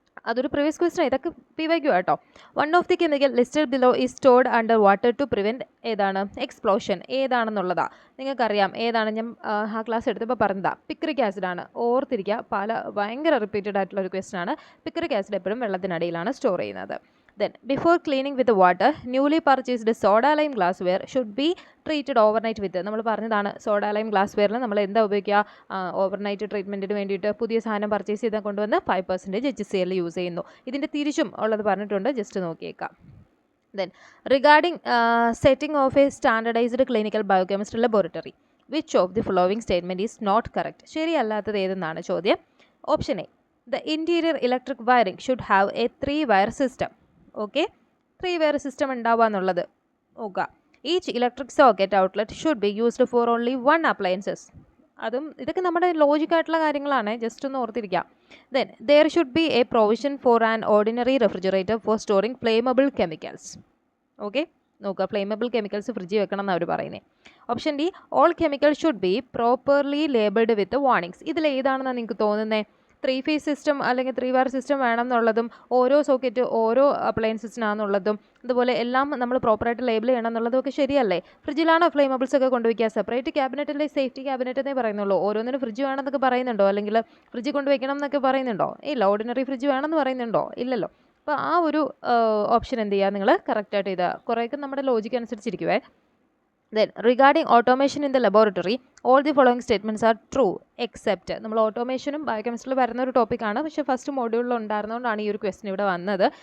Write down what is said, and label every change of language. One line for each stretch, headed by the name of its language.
Malayalam: അതൊരു previous question, ഇതൊക്കെ PYQ കേട്ടോ.
English: One of the chemical listed below is stored under water to prevent ഏതാണ് explosion.
Malayalam: ഏതാണെന്നുള്ളതാണ് നിങ്ങൾക്കറിയാം. ഏതാണ് ഞാൻ ആ ക്ലാസ് എടുത്തപ്പോൾ പറഞ്ഞതാണ്, പിക്രിക് ആസിഡാണ്. ഓർത്തിരിക്കുക, ഭയങ്കര റിപ്പീറ്റഡ് ആയിട്ടുള്ള ഒരു ക്വസ്റ്റൻ ആണ്. പിക്രിക് ആസിഡ് എപ്പോഴും വെള്ളത്തിനടിയിലാണ് സ്റ്റോർ ചെയ്യുന്നത്.
English: Then, before cleaning with the water, newly purchased soda lime glassware should be treated overnight with.
Malayalam: നമ്മൾ പറഞ്ഞതാണ് സോഡ ലൈം ഗ്ലാസ്വെയറിൽ നമ്മൾ എന്താ ഉപയോഗിക്കുക, ഓവർനൈറ്റ് ട്രീറ്റ്മെൻറ്റിന് വേണ്ടിയിട്ട് പുതിയ സാധനം പർച്ചേസ് ചെയ്താൽ കൊണ്ടുവന്ന് 5% HCl യൂസ് ചെയ്യുന്നു. ഇതിൻ്റെ തിരിച്ചും ഉള്ളത് പറഞ്ഞിട്ടുണ്ട്, just നോക്കിയേക്കാം.
English: Then, regarding setting of a standardized clinical biochemistry laboratory, which of the following statement is not correct?
Malayalam: ശരിയല്ലാത്തത് ഏതെന്നാണ് ചോദ്യം. Option A,
English: the interior electric wiring should have a 3-wire system.
Malayalam: Okay, 3-wire system ഉണ്ടാവുക എന്നുള്ളത് നോക്കുക.
English: Each electric socket outlet should be used for only 1 appliances.
Malayalam: അതും ഇതൊക്കെ നമ്മുടെ ലോജിക്കായിട്ടുള്ള കാര്യങ്ങളാണ്, just ഒന്ന് ഓർത്തിരിക്കുക.
English: Then there should be a provision for an ordinary refrigerator for storing flammable chemicals.
Malayalam: Okay, നോക്കുക, ഫ്ലെയിമബിൾ കെമിക്കൽസ് ഫ്രിഡ്ജിൽ വെക്കണം എന്നാണ് അവർ പറയുന്നത്. Option D,
English: All chemical should be properly labelled with warnings.
Malayalam: ഇതിൽ ഏതാണെന്നാണ് നിങ്ങൾക്ക് തോന്നുന്നത്? 3-phase സിസ്റ്റം അല്ലെങ്കിൽ 3-wire സിസ്റ്റം വേണം എന്നുള്ളതും ഓരോ സോക്കറ്റ് ഓരോ അപ്ലയൻസസിനാണെന്നുള്ളതും അതുപോലെ എല്ലാം നമ്മൾ പ്രോപ്പറായിട്ട് ലേബിൾ ചെയ്യണം എന്നുള്ളതും ഒക്കെ ശരിയല്ലേ? ഫ്രിഡ്ജിലാണോ ഫ്ലെയിമബിൾസ് ഒക്കെ കൊണ്ടുവയ്ക്കുക? സെപ്പറേറ്റ് ക്യാബിനറ്റിലെ സേഫ്റ്റി ക്യാബിനറ്റ് എന്നേ പറയുന്നുള്ളൂ. ഓരോന്നിനും ഫ്രിഡ്ജ് വേണമെന്നൊക്കെ പറയുന്നുണ്ടോ? അല്ലെങ്കിൽ ഫ്രിഡ്ജ് കൊണ്ടുവയ്ക്കണം എന്നൊക്കെ പറയുന്നുണ്ടോ? ഇല്ല. ഓർഡിനറി ഫ്രിഡ്ജ് വേണമെന്ന് പറയുന്നുണ്ടോ? ഇല്ലല്ലോ. അപ്പോൾ ആ ഒരു ഓപ്ഷൻ എന്ത് ചെയ്യുക, നിങ്ങൾ കറക്റ്റായിട്ട് ചെയ്താൽ കുറേയൊക്കെ നമ്മുടെ logic അനുസരിച്ചിരിക്കുവേ.
English: Then, regarding automation in the laboratory, all the following statements are true except.
Malayalam: നമ്മൾ ഓട്ടോമേഷനും ബയോകെമിസ്ട്രിയിൽ വരുന്ന ഒരു ടോപ്പിക്കാണ്, പക്ഷേ ഫസ്റ്റ് മോഡ്യൂളിൽ ഉണ്ടായിരുന്നതുകൊണ്ടാണ് ഈ ഒരു ക്വസ്റ്റൻ ഇവിടെ വന്നത്.